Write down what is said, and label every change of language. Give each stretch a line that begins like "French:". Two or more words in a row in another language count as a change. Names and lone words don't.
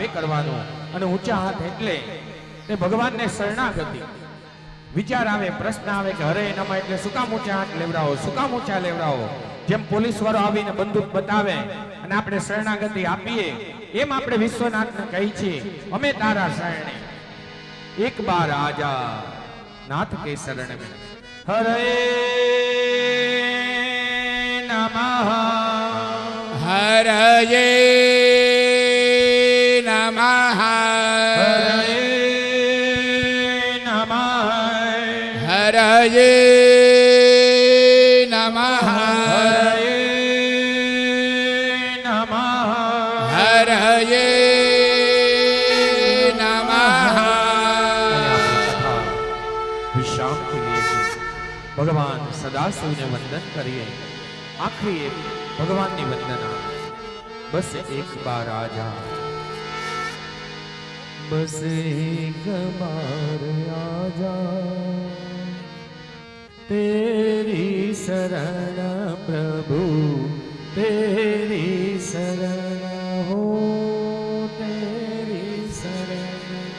Gujarati: કરવાનું અને ઊંચા હાથ એટલે તે ભગવાનને શરણાગતિ વિચાર આવે પ્રશ્ન આવે કે હરે નમ એટલે શું કામ ઊંચા હાથ લેવડાવો શું કામ ઊંચા લેવડાવો જેમ પોલીસ વાળો આવીને બંદૂક બતાવે અને આપણે શરણાગતિ આપીએ એમ આપણે વિશ્વનાથને કહી છીએ અમે તારા શરણે
Hindi: एक बार आजा नाथ के शरण में
Sanskrit: હરે નમઃ हरये नमः। હરે નમઃ हरये नमः। હરે નમઃ हरये नमः।
Hindi: विश्राम के लिए भगवान सदाशिव ने वंदन करिए आखिरी एक भगवान की वंदना बस एक बार आजा बस एक बार आजा तेरी शरण प्रभु तेरी शरण हो तेरी शरण